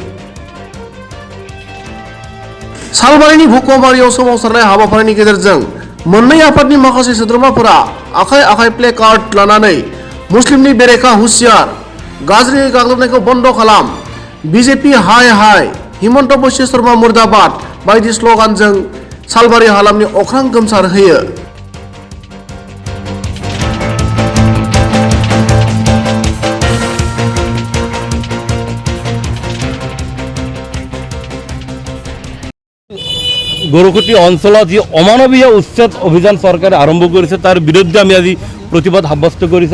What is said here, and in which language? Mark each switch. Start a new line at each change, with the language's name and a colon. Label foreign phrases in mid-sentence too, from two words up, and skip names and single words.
Bodo: सालबारिनि भुकमारियाव सोमावसारनाय हाबाफारिनि गेजेरजों मोननै आफादनि माखासे सोद्रोमाफोरा आखाइ आखाइ प्ले कार्ड लानानै मुस्लिमनि बेरेखा हुसियार, गाज्रि गाग्लोबनायखौ बन्द खालाम, बिजेपि हाय हाय, हिमन्त बिश्व शर्मा मुर्दाबाद बायदि स्लगानजों सालबारि हालामनि अख्रां गोमसार होयो।
Assamese: গৰুকুটি অঞ্চলত যি অমানৱীয় উচ্ছেদ অভিযান চৰকাৰে আৰম্ভ কৰিছে তাৰ বিৰুদ্ধে আমি আজি প্ৰতিবাদ সাব্যস্ত কৰিছোঁ।